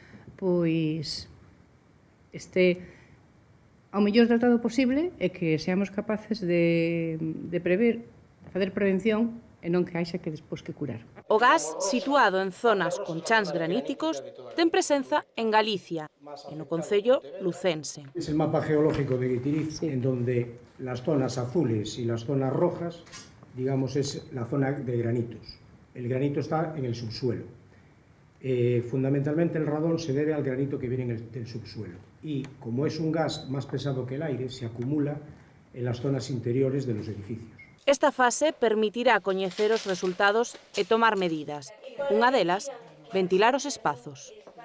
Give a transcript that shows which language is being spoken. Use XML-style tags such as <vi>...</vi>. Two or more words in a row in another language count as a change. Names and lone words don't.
<gl>este ao mellor tratado posible e que seamos capaces de prever, facer prevención e non que haxa que despois que curar. O gas, situado en zonas con chans graníticos, ten presenza en Galicia e no concello lucense.</gl> <es>Es el mapa geológico de Guitiriz, en donde las zonas azules y las zonas rojas, digamos, es la zona de granitos. El granito está en el subsuelo. Fundamentalmente el radón se debe al granito que viene del subsuelo. Y como es un gas más pesado que el aire, se acumula en las zonas interiores de los edificios.</es> <gl>Esta fase permitirá coñecer os resultados e tomar medidas. Unha delas, ventilar os espazos.</gl>